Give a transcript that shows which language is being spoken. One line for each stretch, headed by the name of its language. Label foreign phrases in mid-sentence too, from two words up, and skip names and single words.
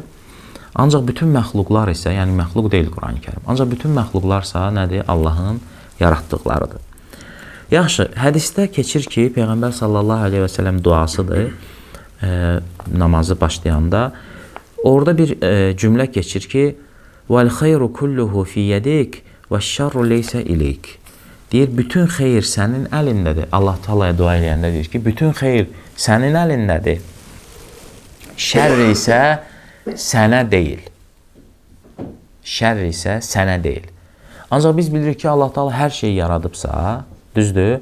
Azerbaijani: Ancaq bütün məxluqlar isə, yəni məxluq deyil Quran-ı Kərim. Ancaq bütün məxluqlarsa nədir? Allahın yaratdıqlarıdır. Yaxşı, hədisdə keçir ki, Peyğəmbər
Arabic: صلى الله عليه وسلم
Azerbaijani: duasıdır, namazı başlayanda. Orada bir cümlə keçir ki,
Arabic: وَالْخَيْرُ كُلُّهُ فِي يَدِكْ وَالشَّرُّ لَيْسَ إِلَيْكِ
Azerbaijani: deyir, bütün xeyir sənin əlindədir. Allah Taala'ya dua eləyəndə deyir ki, bütün xeyir sənin əlindədir. Şərr isə sənə deyil. Şərr isə sənə deyil. Ancaq biz bilirik ki, Allah Taala hər şeyi yaradıbsa, düzdür?